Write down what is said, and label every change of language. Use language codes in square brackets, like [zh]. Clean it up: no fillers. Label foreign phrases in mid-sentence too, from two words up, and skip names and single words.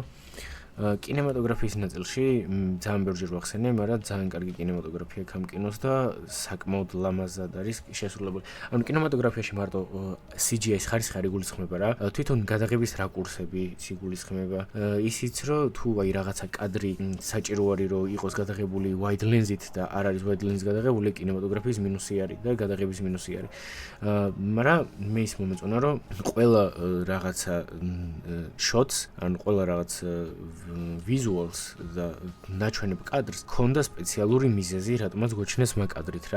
[ka] კინემატოგრაფიის ნაწილში ძალიან ბევრჯერ ვახსენე, მაგრამ ძალიან კარგი კინემატოგრაფია აქვს ამ კინოს და საკმაოდ ლამაზად არის შესრულებული. ანუ კინემატოგრაფიაში მარტო CGI-ის ხარისხი არ იგულისხმება რა. თვითონ გადაღების რაკურსები იგულისხმება. ისიც რომ თუ აი რაღაცა კადრი საჭირო არის რომ იყოს გადაღებული [en] wide lens- [ka] ით და არ არის [en] wide lens [ka] გადაღებული, კინემატოგრაფიის მინუსი არის და გადაღების მინუსი არის. მაგრამ მე ის მომეწონა რომ ყველა რაღაცა shots, ანუ ყველა რაღაც visuals და ნაჩვენებ კადრს ქონდა სპეციალური მიზეზი, რატომაც გვაჩნეს მაგ კადრით რა.